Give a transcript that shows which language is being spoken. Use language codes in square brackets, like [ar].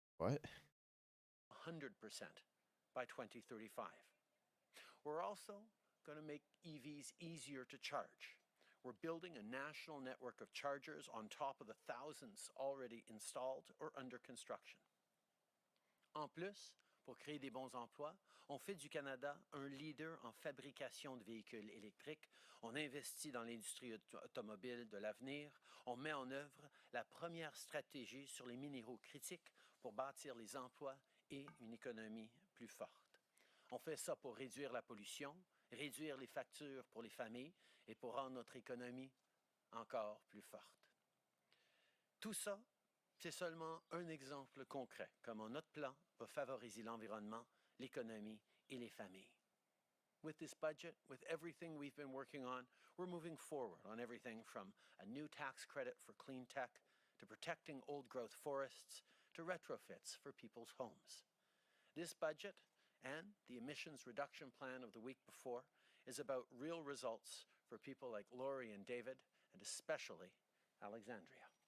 [en] What? 100% by 2035. We're also going to make EVs easier to charge. We're building a national network of chargers on top of the thousands already installed or under construction. [fr] En plus, pour créer des bons emplois, on fait du Canada un leader en fabrication de véhicules électriques. On investit dans l'industrie automobile de l'avenir. On met en œuvre la première stratégie sur les minéraux critiques pour bâtir les emplois et une économie plus forte. On fait ça pour réduire la pollution, réduire les factures pour les familles et pour rendre notre économie encore plus forte. Tout ça, c'est seulement un exemple concret comment notre plan va favoriser l'environnement, l'économie et les familles. [en] With this budget, with everything we've been working on, we're moving forward on everything from a new tax credit for clean tech to protecting old-growth forests to retrofits for people's homes. This budget and the emissions reduction plan of the week before is about real results for people like Lori and David, and especially Alexandria.